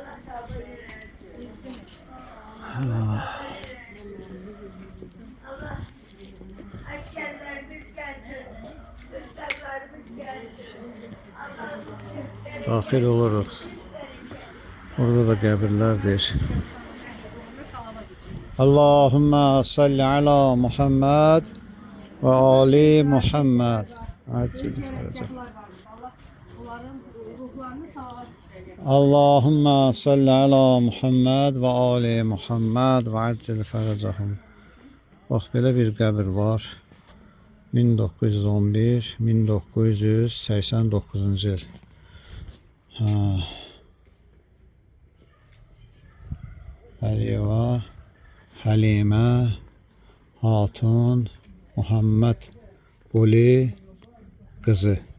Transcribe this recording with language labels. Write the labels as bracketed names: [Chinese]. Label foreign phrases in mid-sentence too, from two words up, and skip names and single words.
[Azerbaijani] Daxil oluruq. Orada da qəbirlərdir. [Arabic] اللهم صل على محمد وآل محمد. اللهم صل على محمد وآل محمد وعجل فرجهم. [Azerbaijani] Bax, belə bir qəbir var. 1911-1989 il. Əliyeva, Həlimə, Hatun, Muhammed Quli qızı.